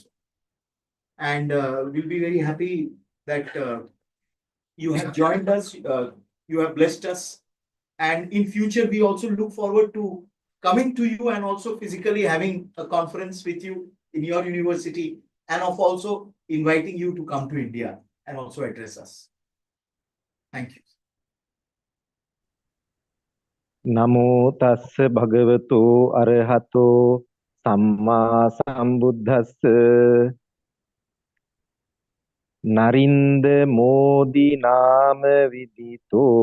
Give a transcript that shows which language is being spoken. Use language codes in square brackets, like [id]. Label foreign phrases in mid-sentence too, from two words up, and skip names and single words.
[en] And we'll be very happy that you have joined us, you have blessed us. And in future, we also look forward to coming to you and also physically having a conference with you in your university, and of also inviting you to come to India and also address us. Thank you. [pi] නමෝ තස්ස භගවතු අරහතෝ සම්මා සම්බුද්දස්ස නරින්ද මෝදි නාම විදිතෝ